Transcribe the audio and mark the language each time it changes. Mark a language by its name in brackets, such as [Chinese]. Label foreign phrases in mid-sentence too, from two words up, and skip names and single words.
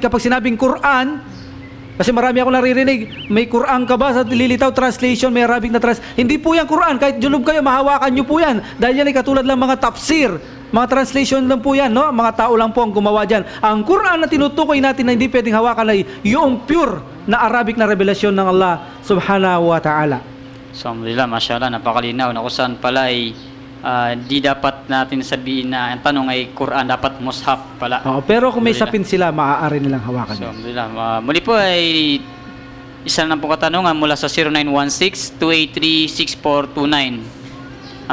[Filipino] Kapag sinabing Quran, kasi marami ako naririnig, may Quran ka ba sa lilitaw translation, may Arabic na hindi po yan Quran. Kahit junub kayo, mahawakan nyo po yan. Dahil yan ay katulad lang mga tafsir. Mga translation lang po yan, no? Mga tao lang po ang gumawa dyan. Ang Quran na tinutukoy natin na hindi pwedeng hawakan ay yung pure na Arabic na revelasyon ng Allah [Arabic] سبحانه وتعالى. So, الحمد لله ما شاء الله, [Filipino] napakalinaw na kung saan pala ay di dapat natin sabihin na ang tanong ay Quran, dapat mushaf pala. Pero kung may [Arabic] Alhamdulillah. [Filipino] sapin sila, maaari nilang hawakan. [Arabic] So, alhamdulillah. [Filipino] Muli po ay isa na po katanungan mula sa 0916-283-6429.